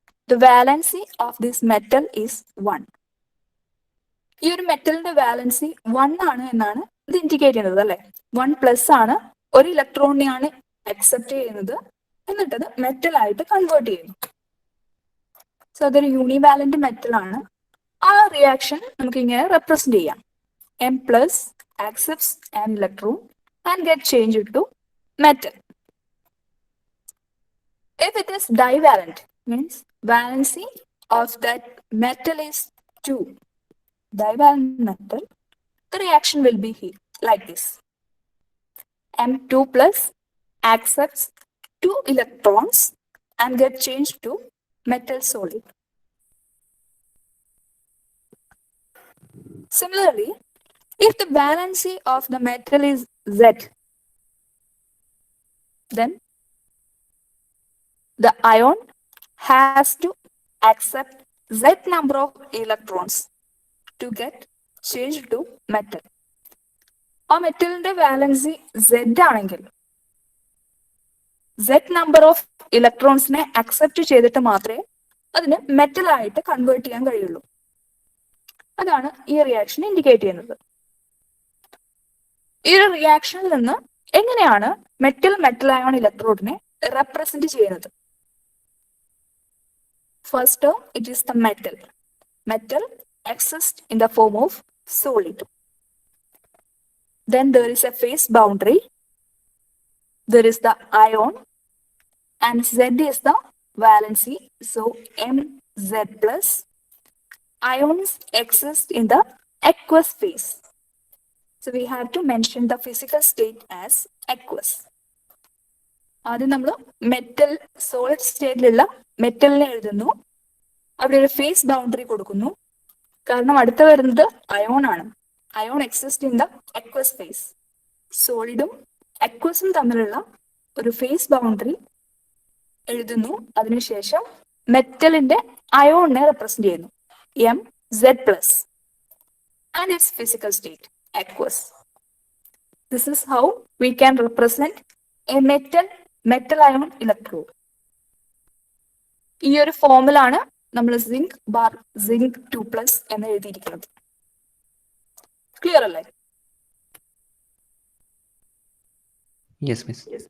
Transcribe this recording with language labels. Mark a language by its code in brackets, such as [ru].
[en] The valency of this metal is 1. [ml] ഈ ഒരു മെറ്റലിന്റെ valency 1 ആണ് എന്നാണ് ഇത് ഇൻഡിക്കേറ്റ് ചെയ്യുന്നത് അല്ലെ. 1+ ആണ്, ഒരു ഇലക്ട്രോണിനെയാണ് അക്സെപ്റ്റ് ചെയ്യുന്നത്, എന്നിട്ടത് മെറ്റൽ ആയിട്ട് കൺവേർട്ട് ചെയ്യുന്നു. സോ അതൊരു യൂണിവാലന്റ് മെറ്റൽ ആണ്. ആ റിയാക്ഷൻ നമുക്ക് ഇങ്ങനെ റെപ്രസെന്റ് ചെയ്യാം. [en] M+ accepts an electron and get changed to metal. If it is divalent, means valency of that metal is 2. Divalent metal, the reaction will be here like this. M2+ accepts 2 electrons and get changed to metal solid. Similarly, if the valency of the metal is Z, then the ion has to accept Z number of electrons to get changed to metal. [ml] ആ മെറ്റലിന്റെ valency Z ആണെങ്കിൽ Z number of ഇലക്ട്രോൺസിനെ accept ചെയ്തിട്ട് മാത്രമേ അതിന് metal ആയിട്ട് convert ചെയ്യാൻ കഴിയുള്ളൂ. അതാണ് ഈ റിയാക്ഷൻ ഇൻഡിക്കേറ്റ് ചെയ്യുന്നത്. ഈ ഒരു റിയാക്ഷനിൽ നിന്ന് എങ്ങനെയാണ് മെറ്റൽ അയോൺ ഇലക്ട്രോഡിനെ റെപ്രസെന്റ് ചെയ്യുന്നത്? [en] First term, it is the metal. Metal exists in the form of solid. Then there is a phase boundary. There is the ion, and Z is the valency. So Mz+. Ions exist in the aqueous phase. So we have to mention the physical state as aqueous. [ml] ആദ്യം നമ്മൾ metal solid സ്റ്റേറ്റിലുള്ള മെറ്റലിനെ എഴുതുന്നു, അവിടെ ഒരു face boundary കൊടുക്കുന്നു. കാരണം അടുത്ത വരുന്നത് ion ആണ്. Ion [en] Exist in the aqueous phase. [ml] സോളിഡും അക്വസും തമ്മിലുള്ള ഒരു ഫേസ് ബൗണ്ടറി എഴുതുന്നു. അതിനുശേഷം മെറ്റലിന്റെ അയോണിനെ റെപ്രസെന്റ് ചെയ്യുന്നു, Mz+, [en] and its physical state, aqueous. This is how we can represent a metal ion electrode. [ml] ഈ ഒരു ഫോമിലാണ് നമ്മൾ Zinc2+ എന്ന് എഴുതിയിരിക്കുന്നത്. ക്ലിയർ അല്ലേ? [en] Yes miss.